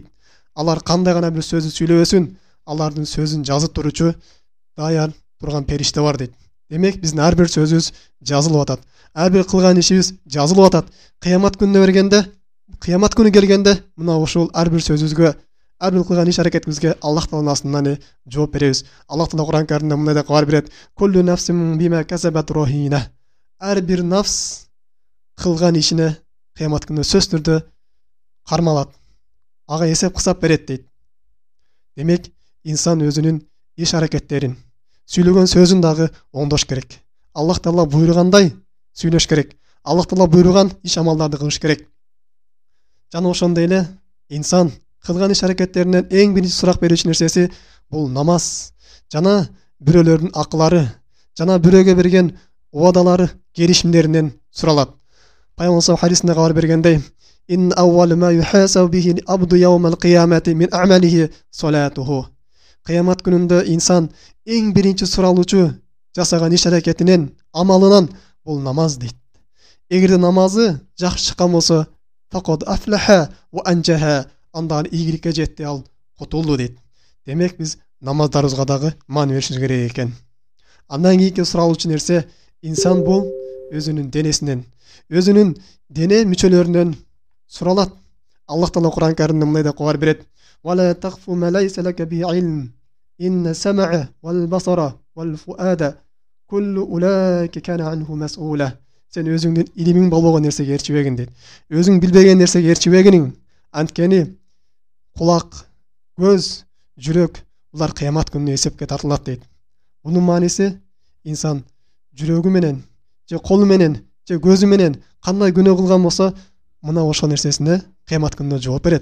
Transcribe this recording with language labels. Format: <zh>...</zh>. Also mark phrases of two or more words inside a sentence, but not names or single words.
<ky>Алар кандай гана бир сөздү сүйлөбөсүн, алардын сөзүн жазып туручу даяр турган периште бар дейт. Демек, биздин ар бир сөзүбүз жазылып атат. Ар бир кылган ишибиз жазылып атат. Кыямат күнү келгенде, мына ушул ар бир сөзүбүзгө, ар бир кылган иш аракетибизге Аллах Тааланын астынан жооп беребиз. Аллах Таала Кур'ан Каримде мындай деп кабар берет:</ky> <ar>"كل نفس بما كسبت رهينة."</ar> <ky>Ар бир нафс кылган ишине кыямат күнүндө сөз түрдө кармалат. Ага эсеп кысап берет дейт. Демек, инсан өзүнүн иш аракеттерин, сүйлөгөн сөзүн дагы оңдош керек. Аллах Таала буйругандай сүйлөш керек. Аллах Таала буйруган иш амалдарды кылыш керек. Жана ошондой эле инсан кылган иш аракеттеринен эң биринчи сурак берүүчү нерсеси бул намаз. Жана бирөөлөрдүн акылары, жана бирөөгө берген убадалары, келишимдеринен суралат. Пайгамбар хадисинде кабар бергендей:</ky> <ar>"إن أول ما يحاسب به العبد يوم القيامة من عمله صلاته."</ar> <ky>Кыямат күнүндө инсан эң биринчи суралуучу жасаган иш аракетинен, амалынан бул намаз дейт. Эгерде намазы жакшы чыккан болсо,</ky> <ar>فقد أفلح وأنجح,</ar> <ky>анда ийгиликке жетти, ал кутулду дейт. Демек, биз намаздарыбызга дагы маани беришибиз керек экен. Андан кийинки суралуучу нерсе, инсан бул өзүнүн денесинен, өзүнүн дене мүчөлөрүнөн суралат. Аллах Таала Кур'ан Каримде мындай деп кабар берет:</ky> <ar>"ولا تقف ما ليس لك به علم. إن السمع والبصر والفؤاد كل أولئك كان عنه مسؤولا."</ar> <ky>Сен өзүңдүн илимиң болбогон нерсеге ээрчибегин дейт. Өзүң билбеген нерсеге ээрчибегиниң. Анткени кулак, көз, жүрөк булар кыямат күнүнө эсепке тартылат дейт. Бунун мааниси инсан жүрөгү менен, же колу менен, же көзү менен кандай күнөө кылган болсо, мына ошол нерсесине кыямат күнүнө жооп берет.</ky>